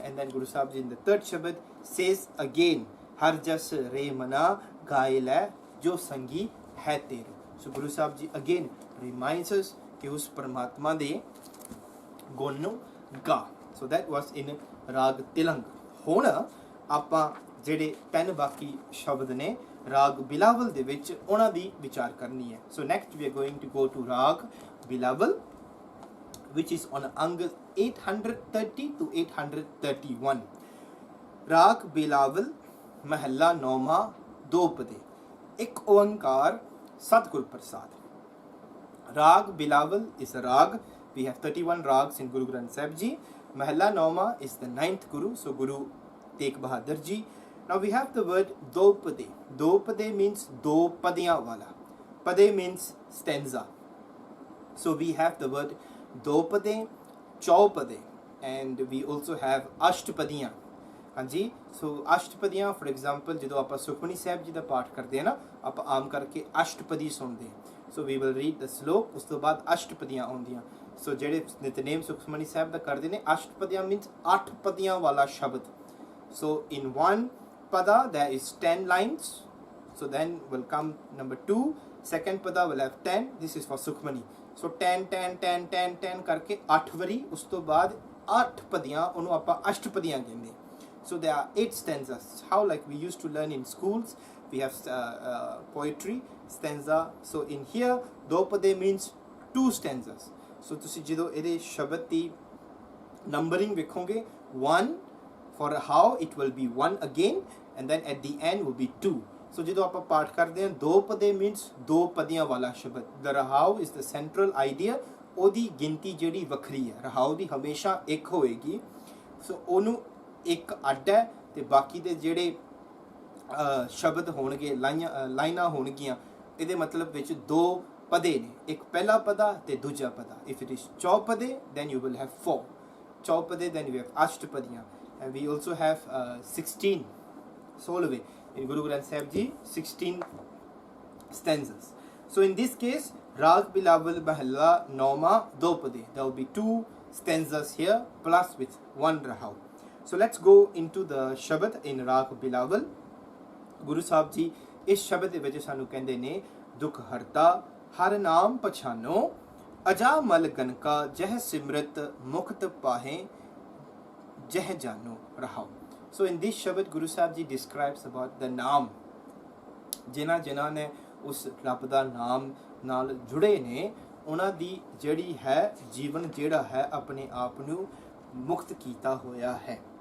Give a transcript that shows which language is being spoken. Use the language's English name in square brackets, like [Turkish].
[English] And then Guru Sahib ji in the third shabad says again, har jas re mana gaye la jo sangi hai tere। So Guru Sahib ji again reminds us [Punjabi] कि उस परमात्मा दे गुण ਨੂੰ ਗਾ। [English] So that was in raag Tilang. [Punjabi] ਹੁਣ ਆਪਾਂ ਜਿਹੜੇ ਤਿੰਨ ਬਾਕੀ ਸ਼ਬਦ ਨੇ ਰਾਗ ਬਿਲਾਵਲ ਦੇ ਵਿੱਚ ਉਹਨਾਂ ਦੀ ਵਿਚਾਰ ਕਰਨੀ ਹੈ। [English] So next we are going to go to raag Bilawal which is on ang 830 to 831। [Punjabi] ਰਾਗ ਬਿਲਾਵਲ ਮਹੱਲਾ ਨੌਵਾਂ, ਦੋ ਪਦੇ, ਇੱਕ ਓੰਕਾਰ ਸਤਿਗੁਰ ਪ੍ਰਸਾਦ। [English] Rag Bilawal is a rag. We have 31 rags in Guru Granth Sahib Ji. Mahalla Nauma is the 9th Guru, so Guru Tegh Bahadur Ji. Now we have the word Dopade. Dopade means [Punjabi] do padiyan wala. [English] Pade means stanza. So we have the word Dopade, Chaupade, and we also have Ashtapadiyan। [Punjabi] ਹਾਂਜੀ, ਸੋ ਅਸ਼ਟਪਦੀਆਂ [English] for example [Punjabi] ਜਦੋਂ ਆਪਾਂ ਸੁਖਮਨੀ ਸਾਹਿਬ ਜੀ ਦਾ ਪਾਠ ਕਰਦੇ ਹਾਂ ਨਾ, ਆਪਾਂ ਆਮ ਕਰਕੇ ਅਸ਼ਟਪਦੀ ਸੁਣਦੇ ਹਾਂ। [English] so we will read the shlok, [Punjabi] ਉਸ ਤੋਂ ਬਾਅਦ ਅਸ਼ਟਪਦੀਆਂ ਆਉਂਦੀਆਂ। ਸੋ ਜਿਹੜੇ ਨਿਤਨੇਮ ਸੁਖਮਨੀ ਸਾਹਿਬ ਦਾ ਕਰਦੇ ਨੇ, ਅਸ਼ਟਪਦੀਆਂ ਮੀਨਸ 8 ਪਦੀਆਂ ਵਾਲਾ ਸ਼ਬਦ। [English] So in 1 pada there is 10 lines, so then will come number 2, second pada will have 10, this is for sukhmani। [Punjabi] so 10 10 10 10 10 ਕਰਕੇ 8 ਵਾਰੀ, ਉਸ ਤੋਂ ਬਾਅਦ 8 ਪਦੀਆਂ, ਉਹਨੂੰ ਆਪਾਂ ਅਸ਼ਟਪਦੀਆਂ ਕਹਿੰਦੇ। [English] So there are 8 stanzas, how like we used to learn in schools, we have poetry stanza। so in here dopade means 2 stanzas। so [Punjabi] ਤੁਸੀਂ ਜਦੋਂ ਇਹਦੇ ਸ਼ਬਦ ਦੀ ਨੰਬਰਿੰਗ ਵੇਖੋਗੇ, [English] 1 for a how it will be 1 again, and then at the end will be 2। [Punjabi] so ਜਦੋਂ ਆਪਾਂ ਪਾਠ ਕਰਦੇ ਹਾਂ, ਦੋ ਪਦੇ means ਦੋ ਪਦੀਆਂ ਵਾਲਾ ਸ਼ਬਦ। [English] the Rahau is the central idea, [Punjabi] ਉਹਦੀ ਗਿਣਤੀ ਜਿਹੜੀ ਵੱਖਰੀ ਹੈ। ਰਹਾਉ ਦੀ ਹਮੇਸ਼ਾ ਇੱਕ ਹੋਏਗੀ, ਸੋ ਉਹਨੂੰ ਇੱਕ ਅੱਡ ਹੈ, ਤੇ ਬਾਕੀ ਦੇ ਜਿਹੜੇ ਸ਼ਬਦ ਹੋਣਗੇ, ਲਾਈਨਾਂ ਹੋਣਗੀਆਂ, ਇਹਦੇ ਮਤਲਬ ਵਿੱਚ ਦੋ ਪਦੇ ਨੇ, ਇੱਕ ਪਹਿਲਾ ਪਦਾ ਤੇ ਦੂਜਾ ਪਦਾ। [English] If it is chaupade then you will have 4 chaupade, then you have ashtpadiyan, and we also have 16 16ਵੇਂ in Guru Granth Sahib Ji 16 stanzas। so in this case Rag Bilawal Mahalla Nauma Dopade, there will be 2 stanzas here plus with 1 Rahau। so let's go into the Shabad in Rag Bilawal। [Punjabi] Guru Sahib Ji ਇਸ ਸ਼ਬਦ ਦੇ ਵਿੱਚ ਸਾਨੂੰ ਕਹਿੰਦੇ ਨੇ, ਦੁੱਖ ਹਰਤਾ ਹਰ ਨਾਮ ਪਛਾਨੋ, ਅਜਾ ਮਲ ਗਨਕਾ ਜਹ ਸਿਮਰਤ ਮੁਕਤ ਪਾਹੇ ਜਹ ਜਾਨੋ ਰਹਾਓ। [English] so in this Shabad Guru Sahib Ji describes about the [Punjabi] ਨਾਮ, ਜਿਨ੍ਹਾਂ ਨੇ ਉਸ ਰੱਬ ਦਾ ਨਾਮ ਨਾਲ ਜੁੜੇ ਨੇ, ਉਹਨਾਂ ਦੀ ਜਿਹੜੀ ਹੈ ਜੀਵਨ ਜਿਹੜਾ ਹੈ ਆਪਣੇ ਆਪ ਨੂੰ ਮੁਕਤ ਕੀਤਾ ਹੋਇਆ ਹੈ।